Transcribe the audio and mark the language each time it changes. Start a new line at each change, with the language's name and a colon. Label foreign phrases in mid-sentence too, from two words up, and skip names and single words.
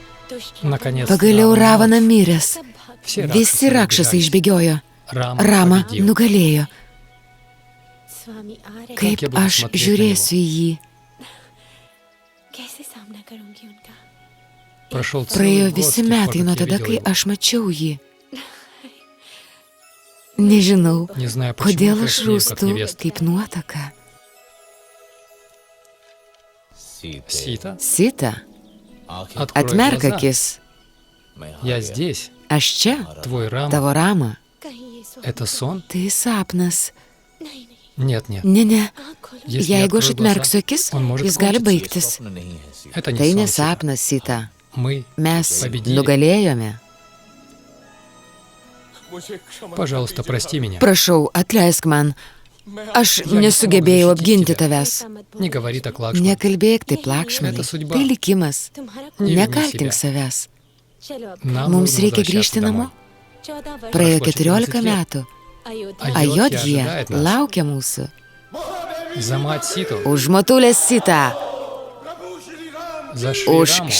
Russian: Наконец-то
Lithuanian: Pagaliau Ravana miręs.
Russian: все
Lithuanian: Visi rakšasai išbėgiojo.
Russian: Рама
Lithuanian: Rama
Russian: победил.
Lithuanian: nugalėjo.
Russian: Как
Lithuanian: Kaip
Russian: я буду
Lithuanian: aš
Russian: смотреть на
Lithuanian: žiūrėsiu į jį.
Russian: Прошел
Lithuanian: Praėjo
Russian: целый год с
Lithuanian: visi
Russian: тех пор,
Lithuanian: metai nuo
Russian: как я
Lithuanian: tada,
Russian: видел
Lithuanian: kai
Russian: его.
Lithuanian: aš mačiau jį. Nežinau,
Russian: Не знаю, почему
Lithuanian: kodėl
Russian: ты
Lithuanian: aš
Russian: краснею, как
Lithuanian: rūstu
Russian: невеста.
Lithuanian: kaip nuotaka.
Russian: Сита,
Lithuanian: Sita,
Russian: открой
Lithuanian: atmerk
Russian: глаза.
Lithuanian: akis.
Russian: Я здесь.
Lithuanian: Aš čia,
Russian: Твой Рама.
Lithuanian: tavo Rama.
Russian: Это сон?
Lithuanian: Tai sapnas.
Russian: Нет, нет.
Lithuanian: Ne.
Russian: Если я
Lithuanian: Jeigu aš
Russian: открою
Lithuanian: atmerksiu
Russian: глаза,
Lithuanian: akis,
Russian: он может
Lithuanian: jis gali
Russian: кончиться.
Lithuanian: baigtis.
Russian: Это
Lithuanian: Tai
Russian: не
Lithuanian: ne
Russian: сон, Сита.
Lithuanian: sapnas, Sita.
Russian: Мы
Lithuanian: Mes
Russian: победили.
Lithuanian: nugalėjome.
Russian: Пожалуйста, прости меня.
Lithuanian: Prašau, atleisk man. Aš nesugebėjau apginti tavęs.
Russian: Не говори так, Лакшман.
Lithuanian: Nekalbėk taip, Lakšmanai.
Russian: Это судьба.
Lithuanian: Tai likimas.
Russian: Не вини
Lithuanian: Nekaltink
Russian: себя.
Lithuanian: savęs.
Russian: Нам
Lithuanian: Mums
Russian: нужно
Lithuanian: reikia
Russian: возвращаться
Lithuanian: grįžti
Russian: домой.
Lithuanian: namo. Praėjo
Russian: Прошло 14 14 лет.
Lithuanian: metų.
Russian: Ajodhja
Lithuanian: Ajodhija
Russian: ожидает нас.
Lithuanian: laukia mūsų.
Russian: За мать Ситу.
Lithuanian: Už motulės Sitą.
Russian: За
Lithuanian: Už
Russian: Шри Раму.